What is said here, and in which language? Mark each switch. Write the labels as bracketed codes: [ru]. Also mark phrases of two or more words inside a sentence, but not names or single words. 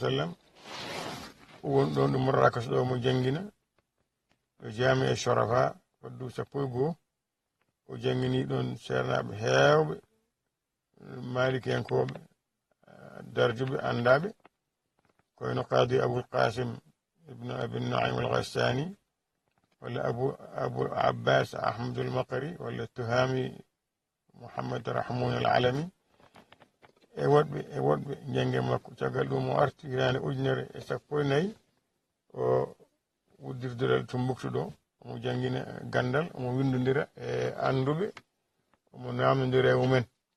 [ff] sallam o woni ɗon ɗo morrakos ɗo mo jangguina o jami e shorafa waddu 12 o jangini ɗon ceernaɓe heewɓe malikenkoɓe darjuɓe andaɓe koyno qadi aboul qasim ibnu abi naim al ghassani walla abou abbas ahmadoul makari walla tuhami mouhammad rahmoun al alami e woɗɓe jangue makko caggal ɗum o arti hirande ujunere e 14 o wuddirduɗal Tumbuktu ɗo omo jangguina gandal omo windodira e anduɓe omo namdodira e mumen